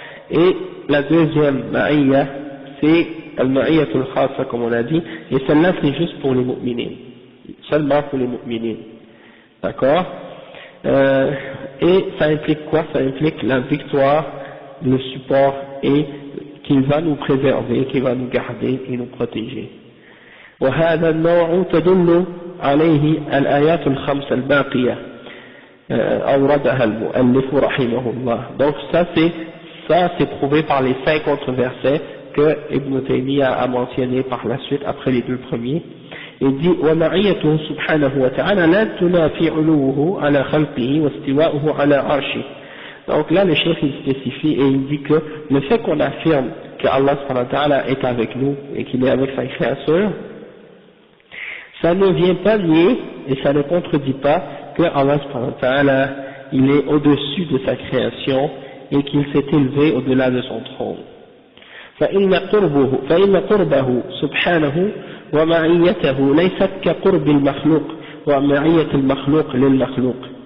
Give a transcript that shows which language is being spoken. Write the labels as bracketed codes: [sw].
[fr] Et la deuxième ma'iyya, c'est al-ma'iyyatul khassa, comme on a dit, et celle-là c'est juste pour les mu'minines, seulement pour les mu'minines, d'accord. Et ça implique quoi? Ça implique la victoire, le support, et qu'il va nous préserver, qu'il va nous garder et nous protéger. [ar] وهذا النوع تدل عليه الآيات الخمس الباقية أوردها المؤلف رحمه الله. [fr] Donc ça c'est prouvé par les 5 autres versets que Ibn Taymiyyah a mentionné par la suite après les deux premiers. Il dit [ar] ومعيته سبحانه وتعالى لا تنافي علوه على خلقه واستواؤه على عرشه. [fr] Donc là le chef il spécifie et il dit que le fait qu'on affirme que Allah subhanahu wa ta'ala est avec nous et qu'il est avec sa créature, ça ne vient pas nier et ça ne contredit pas que Allah subhanahu wa ta'ala il est au-dessus de sa création et qu'il s'est élevé au-delà de son trône. [ar] فإن قربه سبحانه ومعيته ليست كقرب المخلوق ومعية المخلوق للمخلوق.